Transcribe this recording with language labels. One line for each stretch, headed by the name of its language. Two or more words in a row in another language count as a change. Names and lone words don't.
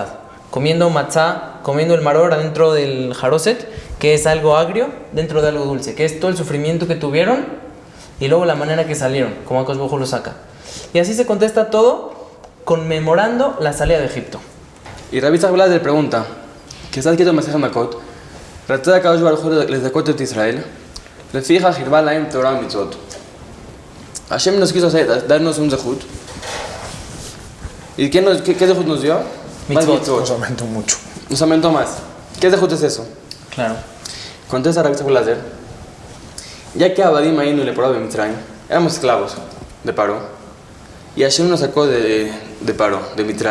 Spanish: Comiendo matzá, comiendo el maror adentro del jaroset, que es algo agrio dentro de algo dulce, que es todo el sufrimiento que tuvieron y luego la manera que salieron, como
Hebrew: הקדוש ברוך הוא
Spanish: lo saca. Y así se contesta todo conmemorando la salida de Egipto. Y Rabbi Tzach le pregunta, ¿qué está escrito en Masechet Makot?
Hebrew: רצה הקדוש ברוך הוא לזכות את ישראל, לפיכך הרבה להם תורה מצוות.
Spanish: Hashem nos quiso darnos un zehut. ¿Y qué zehut nos dio? Mitzvot. Nos aumentó mucho. Nos aumentó más. ¿Qué zehut es eso? Claro. Contesta Rabbi Tzach Lazer, ya que
Hebrew: עבדים היינו לפרעה במצרים,
Spanish: éramos esclavos de Paró, y Hashem nos sacó de Paró, de Mitzrayim.